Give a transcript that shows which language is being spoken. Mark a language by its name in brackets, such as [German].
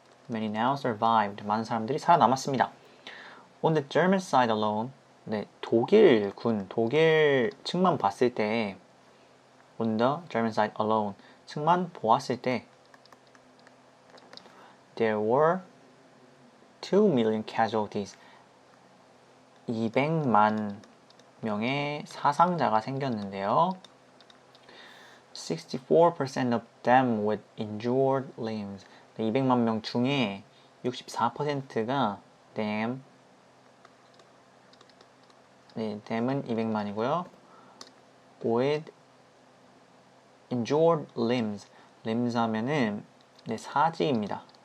[English] Many now survived, [Korean] 많은 사람들이 살아남았습니다. [English] On the German side alone, [Korean] 독일 측만 봤을 때 [English] on the German side alone, [Korean] 측만 보았을 때 [English] there were 2 million casualties, [Korean] 200만 명의 사상자가 생겼는데요. [English] 64% of them with injured limbs, [Korean] 200만 명 중에 64%가 them은 200만이고요. [English] with injured limbs [Korean] 하면은 사지입니다.